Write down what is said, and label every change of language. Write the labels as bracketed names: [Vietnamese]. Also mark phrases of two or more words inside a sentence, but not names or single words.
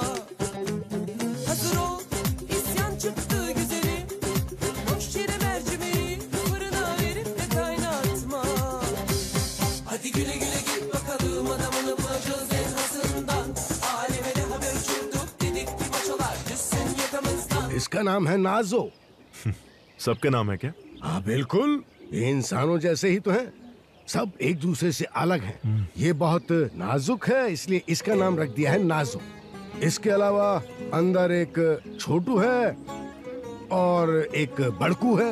[Turkish] Hazır ol, isyan çıktı güzelim. Boş yere mercimeği fırına verip de kaynatma. Hadi güle güle git bakalım, adamını bulacağız en hasından. Aleme de haber uçurduk, dedik ki maçolar düşsün yakamızdan. [Hindi] इसका नाम है नाजो। सबका नाम है क्या? हाँ बिल्कुल, ये इंसानों जैसे ही तो हैं। सब एक दूसरे से अलग हैं। ये बहुत नाजुक है, इसलिए इसका नाम रख दिया है नाजो। इसके अलावा अंदर एक छोटू है और एक बड़कू है।